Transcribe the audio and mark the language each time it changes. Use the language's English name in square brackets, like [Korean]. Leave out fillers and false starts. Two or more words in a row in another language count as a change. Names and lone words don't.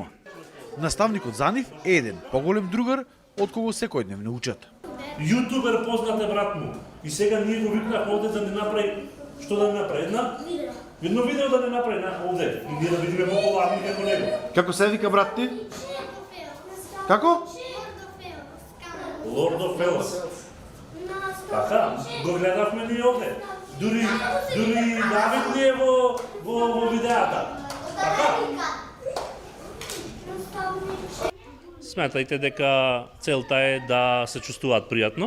[Macedonian] Наставникот за нив е еден поголем другар, од кого секојдневно учат. Јутубер познат е брат му. И сега ние го викнах овде да не направи, што да не направи? Едно видео да не направи овде. И ние да видиме популарни како него. Како се вика брат ти? Како? Lord of Fells. Така, го гледавме ние овде. Дури Давид не е во видеата. Така. Сметајте дека целта е да се чувствуваат пријатно.